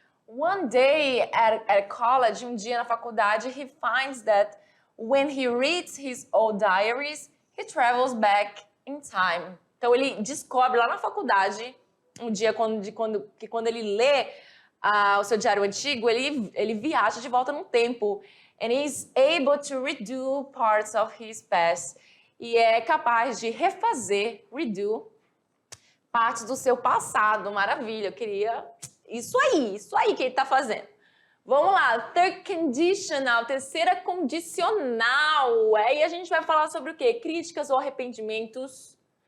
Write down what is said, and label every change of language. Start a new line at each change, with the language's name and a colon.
English: One day at college,
Portuguese: um dia na faculdade,
English: he finds that when he reads his old diaries, he travels back in time.
Portuguese: Então, ele descobre lá na faculdade, um dia quando ele lê o seu diário antigo, ele viaja de volta no tempo.
English: And he's able to redo parts of his past.
Portuguese: E é capaz de redo partes do seu passado. Maravilha, eu queria... Isso aí que ele está fazendo. Vamos lá, third conditional, terceira condicional. Aí a gente vai falar sobre o quê? Críticas ou arrependimentos.